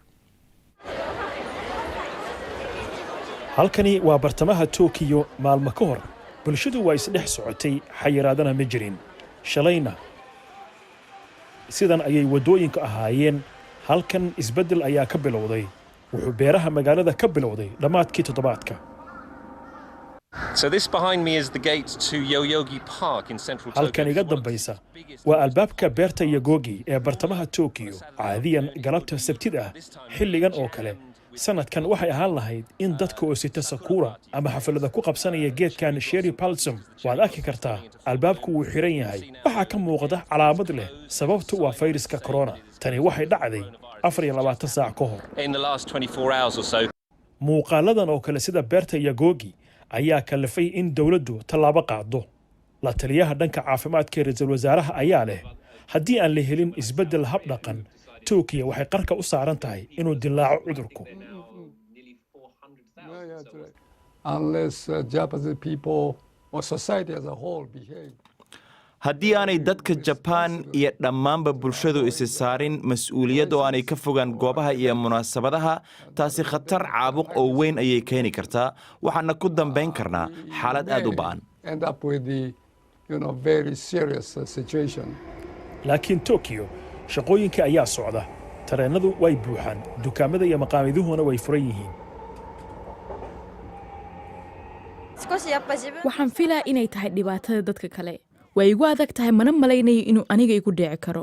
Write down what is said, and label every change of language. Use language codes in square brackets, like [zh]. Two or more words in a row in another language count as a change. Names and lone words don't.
[so] halkani waa bartamaha Tokyo maalmo ka hor bulshadu waa isdhex socotay xayiraadana ma jirin shalayna sidan ayay wadooyinka ahaayeen halkan isbedel ayaa ka bilowday wuxuu beeraha magaalada ka bilowday dhamaadkii toddobaadka [en] So this behind me is the gate to Yoyogi Park in central Tokyo. [so] halkan iga dambaysa waa albaabka beerta Yoyogi ee bartamaha Tokyo caadiyan galabta sabtida xilligan oo kale sanadkan waxay ahaan lahayd in dadka oo sita sakura ama xaflada ku qabsanaya geedkan [en] cherry blossom [so] waad arki kartaa albaabku wuu xiran yahay waxa ka muuqda calaamad leh sababtu waa fayraska corona tani waxay dhacday 24 saac ka hor [en] In the last 24 hours or so. [so] muuqaaladan oo kale sida beerta Yoyogi ayaa kalifay in dowladdu tallaabo qaado. La taliyaha dhanka caafimaadka ee ra'iisul wasaaraha ayaa leh haddii aan la helin isbeddel hab dhaqan, Turkiya waxay qarka u saaran tahay inuu dilaaco cudurku. [en] Unless Japanese people or society as a whole behave. [so] haddii aanay dadka Japan iyo dhammaanba bulshadu isi saarin mas'uuliyad oo aanay ka fogaan goobaha iyo munaasabadaha, taasi khatar caabuq oo weyn ayay keeni kartaa, waxaana ku dambayn karnaa xaalad aad u ba'an. [en] End up with the, very serious situation. [so] Laakiin Tokyo shaqooyinka ayaa socda, tareenadu way buuxaan, dukaamada iyo maqaamiduhuna way furan yihiin. waxaan filaa inay tahay dhibaatada dadka kale. way igu adag tahay, mana malaynayo inuu aniga igu dhici karo.